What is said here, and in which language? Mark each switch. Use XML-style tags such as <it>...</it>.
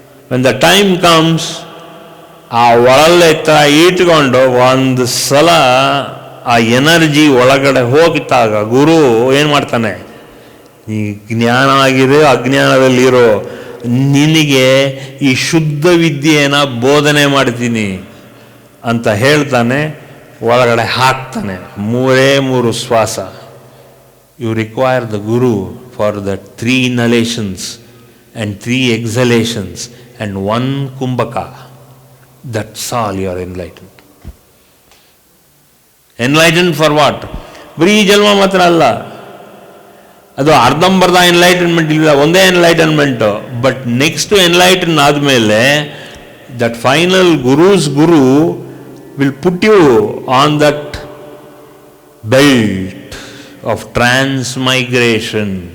<en>when the time comes,</en> <kn>ಆ ಒಳಲೆ ಥರ ಇಟ್ಕೊಂಡು ಒಂದು ಸಲ ಆ ಎನರ್ಜಿ ಒಳಗಡೆ ಹೋಗಿದ್ದಾಗ ಗುರು ಏನು ಮಾಡ್ತಾನೆ, ಈ ಜ್ಞಾನ ಆಗಿರೋ ಅಜ್ಞಾನದಲ್ಲಿರೋ ನಿನಗೆ ಈ ಶುದ್ಧ ವಿದ್ಯೆನ ಬೋಧನೆ ಮಾಡ್ತೀನಿ ಅಂತ ಹೇಳ್ತಾನೆ, ಒಳಗಡೆ ಹಾಕ್ತಾನೆ.</kn> <en>3 ಶ್ವಾಸ. You require the guru for the 3 inhalations and 3 exhalations and 1 kumbhaka. That's all you are enlightened. Enlightened for what?</en> <kn>ಬರೀ ಜನ್ಮ ಮಾತ್ರ ಅಲ್ಲ, ಅದು ಅರ್ಧಂಬರ್ಧ ಎನ್ಲೈಟನ್ಮೆಂಟ್ ಇಲ್ಲ, ಒಂದೇ ಎನ್ಲೈಟನ್ಮೆಂಟು.</kn> <en>but next enlighten</en> <kn>ಆದಮೇಲೆ</kn> <en>That final gurus guru will put you on that belt of transmigration.</en>